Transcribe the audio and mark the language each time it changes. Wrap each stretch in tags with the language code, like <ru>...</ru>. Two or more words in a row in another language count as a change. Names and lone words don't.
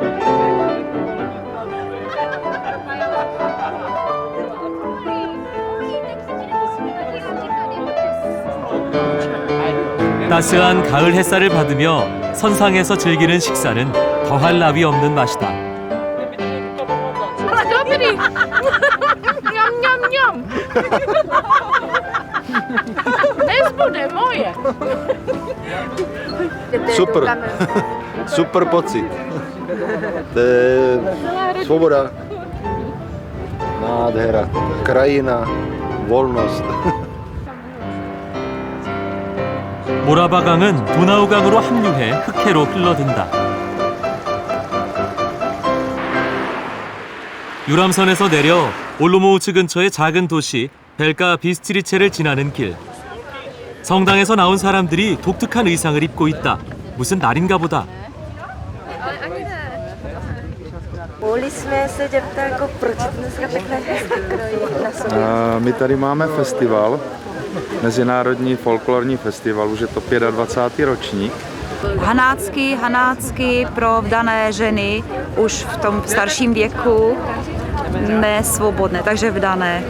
<ko>따스한 가을 햇살을 받으며 선상에서 즐기는 식사는 더할 나위 없는 맛이다.</ko> <cs>Dobrý. Mňam, mňam, mňam. Nezbude moje. Super. Super pocit. To je svoboda. Nádhera. Krajina. Volnost.</cs> <ko>모라바강은 도나우강으로 합류해 흑해로 흘러든다. 유람선에서 내려 올로모우츠 근처의 작은 도시 벨카 비스트리체를 지나는 길. 성당에서 나온 사람들이 독특한 의상을 입고 있다. 무슨 날인가 보다.</ko> <cs>Mohli jsme se zeptat, jako proč dneska takhle hezky krojí na sobě? My tady máme festival, Mezinárodní folklorní festival, už je to 25. ročník. Hanácky pro vdané ženy už v tom starším věku nesvobodné, takže vdané.</cs>